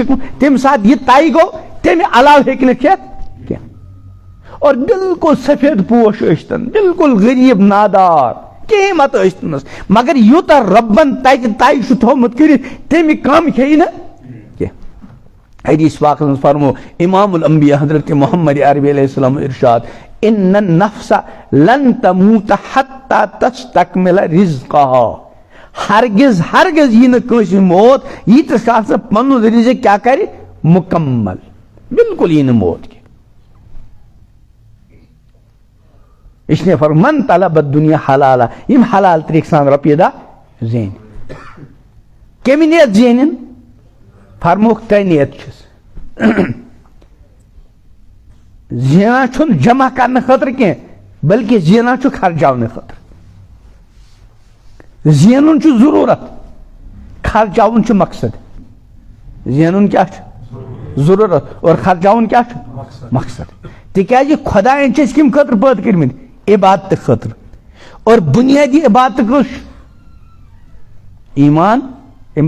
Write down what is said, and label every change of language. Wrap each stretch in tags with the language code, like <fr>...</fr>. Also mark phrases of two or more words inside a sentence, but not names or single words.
<ks>شِکوُن تمہِ ساتہٕ یہِ طے گوٚو تمہِ علاوٕ ہیٚکہِ نہٕ کھٮ۪تھ کینٛہہ اور بالکل سفید پوش ٲسۍتن بالکل غریٖب نادار کہیٖنۍ مت ٲسۍتنس مگر یوٗتاہ رۄبن تتہِ طے چھُ تھوٚومُت کٔرِتھ تمہِ کم کھیٚیہِ نہٕ کینٛہہ حدیث پاکس منٛز فرمو امام الانبیاء حضرت محمد عربی</ks> <ar>علیہ السلام</ar> <ks>ارشاد</ks> <ar>ان النفس لن تموت حتى تستكمل رزقها</ar> <ks>ہرگز ہرگز یہ نہ کٲنٛسہِ موت ییٖتِس کالس سۄ پنُن رزق کیٛاہ کرِ مکمل بالکل یی نہٕ موت کینٛہہ</ks> <ur>اس لیے</ur> <ks>فرمو</ks> <ar>من طلب الدنیا حلالا</ar> <ks>یم حلال طریق سان رۄپیہِ دہ زینہِ کمہِ نیت زینن فرموکھ تۄہہِ نیت چھُس زینان چھُنہٕ جمع کرنہٕ خٲطرٕ کینٛہہ بلکہ زینان چھُ خرچاونہٕ خٲطرٕ زینُن چھُ ضروٗرت خرچاوُن چھُ مقصد زینُن کیٛاہ چھُ ضروٗرت اور خرچاوُن کیٛاہ چھُ مقصد تِکیازِ خۄدایَن چھِ أسۍ کَمہِ خٲطرٕ پٲدٕ کٔرمٕتۍ عبادتہٕ خٲطرٕ اور بُنیٲدی عبادت کُس چھُ ایمان اَمہِ</ks>